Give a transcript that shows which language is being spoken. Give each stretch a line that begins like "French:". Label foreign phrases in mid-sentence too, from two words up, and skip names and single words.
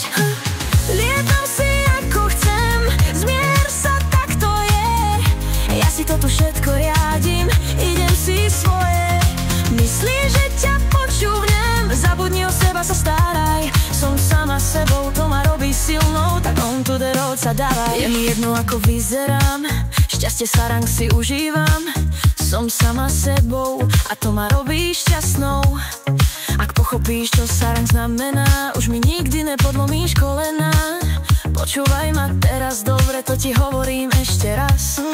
Slovak: Lietam si ako chcem, zmier sa, tak to je. Ja si to tu všetko riadím, idem si svoje. Myslíš, že ťa počúvnem, zabudni o seba, sa staraj. Som sama sebou, to ma robí silnou, tak
English: on to the road
Slovak: sa dávaj. Je mi jedno ako vyzerám, šťastie sarang si užívam. Som sama sebou a to ma robí šťastnou. Ak pochopíš, čo sarang znamená, už mi nikdy nepodlomíš kolena. Počúvaj ma teraz dobre, to ti hovorím ešte raz.